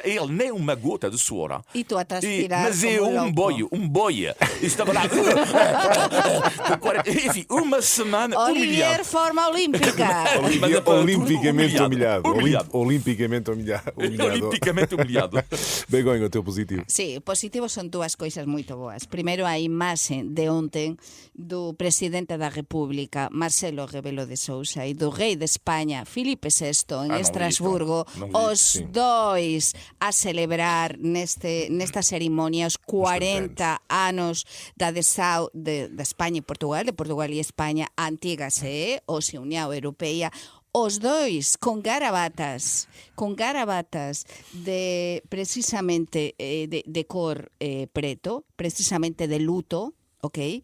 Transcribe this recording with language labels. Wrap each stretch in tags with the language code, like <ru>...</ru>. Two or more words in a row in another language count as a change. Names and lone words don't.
<pt>Ele nem uma gota de suor. E tu a transpirar. Mas eu, um boia. Estava lá. Enfim, uma semana Olivier, humilhado. forma olímpica. Olimpicamente humilhado. Olimpicamente humilhado. Begonha, o teu positivo.</pt> <gl>Sí, positivos son 2 coisas moito boas. Primeiro, a imaxe de onten do presidente da República, Marcelo Rebelo de Sousa, e do rei de España, Filipe VI, en Estrasburgo, os dois a celebrar nesta ceremonia os 40 anos da adhesão de España e Portugal, de Portugal e España, a antiga CE, ou se União Europeia, os dois con garabatas de precisamente de cor preto, precisamente de luto, ok?</gl>